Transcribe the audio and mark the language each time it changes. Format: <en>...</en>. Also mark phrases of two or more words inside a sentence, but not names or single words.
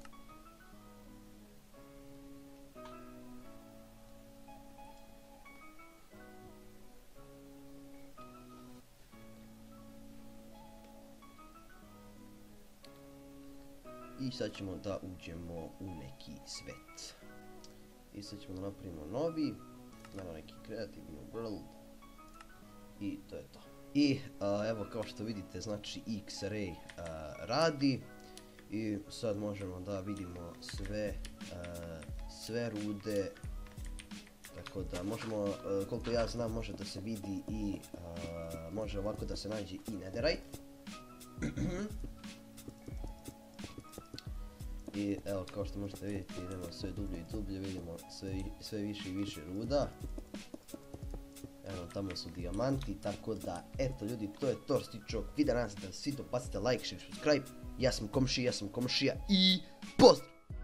<sr>I sad ćemo da uđemo u neki svet. I sad ćemo da napravimo novi, naravno neki</sr> <en>creative new world</en> <sr>i to je to. I evo kao što vidite, znači X-Ray radi i sad možemo da vidimo sve rude, tako da možemo, koliko ja znam, može da se vidi i može ovako da se nađe i netherite. I evo kao što možete vidjeti, idemo sve dublje i dublje, vidimo sve više i više ruda. Evo tamo su dijamanti, tako da eto ljudi, to je to što se tiče ovog videa, nadam se da svi dopacite</sr> <en>like, share, subscribe.</en> <sr>Ja sam Komšija i pozdrav!</sr>